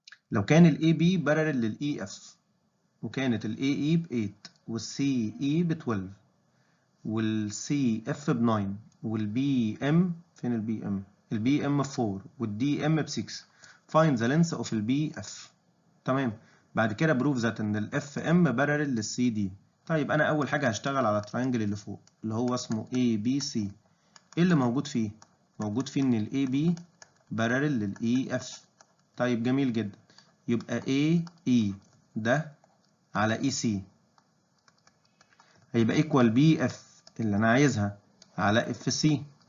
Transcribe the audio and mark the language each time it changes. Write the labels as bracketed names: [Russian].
[Arabic] لو كان الاي بي بارلل للاي اف، وكانت الاي اي ب 8 والسي اي ب 12 والسي اف ب 9 والبي ام، فين البي ام؟ البي ام ب 4 والدي ام ب 6. [English] find the length of البي F. [Arabic] تمام. بعد كده بروف ذات ان الاف ام بارلل للسي دي. طيب انا اول حاجه هشتغل على التراينجل اللي فوق اللي هو اسمه اي بي سي. ايه اللي موجود فيه؟ موجود فيه ان الاي بي بارلل للاي اف. طيب جميل جدا. يبقى اي اي ده على اي سي هيبقى ايكوال بي اف اللي انا عايزها على اف سي.